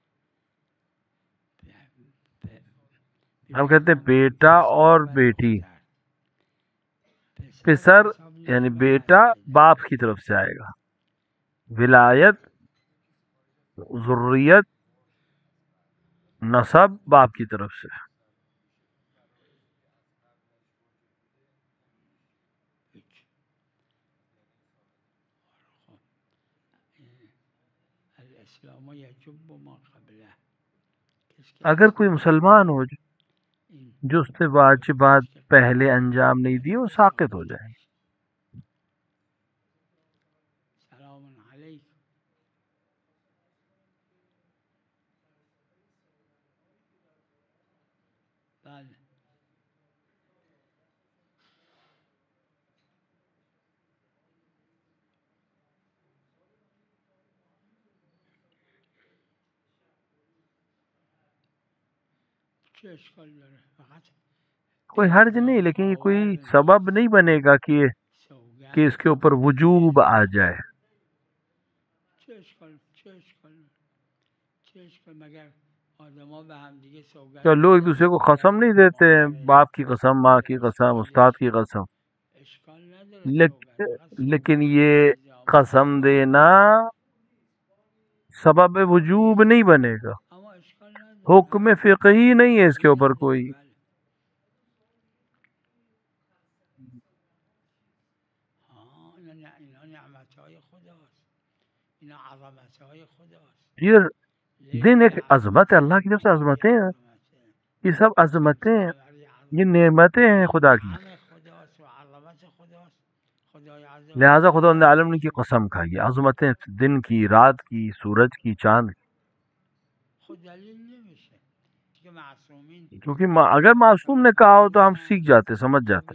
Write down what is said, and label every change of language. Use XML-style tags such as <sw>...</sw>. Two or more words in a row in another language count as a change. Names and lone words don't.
<ur>ہم کہتے ہیں بیٹا اور بیٹی، پسر یعنی بیٹا باپ کی طرف سے آئے گا، ولایت ذریت نسب باپ کی طرف سے۔</ur> <ar>الاسلام یجب ما قبله</ar> <ur>اگر کوئی مسلمان ہو جو اس نے واجبات پہلے انجام نہیں دی، وہ ساقط ہو جائے۔</ur> <ar>سلام علیکم</ar> <fa>بله چه اشکال داره فقط</fa> <ur>کوئی حرج نہیں، لیکن یہ کوئی سبب نہیں بنے گا کہ اس کے اوپر وجوب آ جائے۔</ur> <fa>چه اشکال مگر آدما به هم دیگه سوگند</fa> <ur>کیا لوگ ایک دوسرے کو قسم نہیں دیتے ہیں، باپ کی قسم، ماں کی قسم، استاد کی قسم؟</ur> <fa>اشکال نداره سوگند</fa> <ur>لیکن یہ قسم دینا سبب وجوب نہیں بنے گا،</ur> <fa>اما اشکال نداره</fa> <ur>حکم فقہی نہیں ہے اس کے اوپر کوئی۔</ur> <fa>اینا نعمتهای خداست، اینا عظمتهای خداست،</fa> <ur>یہ دن ایک عظمت ہے، اللہ کی طرف سے عظمتیں ہیں، یہ سب عظمتیں ہیں، یہ نعمتیں ہیں خدا کی،</ur> <fa>همه خداست و عظمت خداست. خدای عز و</fa> <ur>لہذا خدا نے عالم کی قسم کھائی، عظمتیں دن کی، رات کی، سورج کی، چاند کی۔</ur> <fa>خود دلیل نمیشه که معصومین</fa> <ur>کیونکہ اگر معصوم نے کہا ہو تو ہم سیکھ جاتے، سمجھ جاتے۔</ur>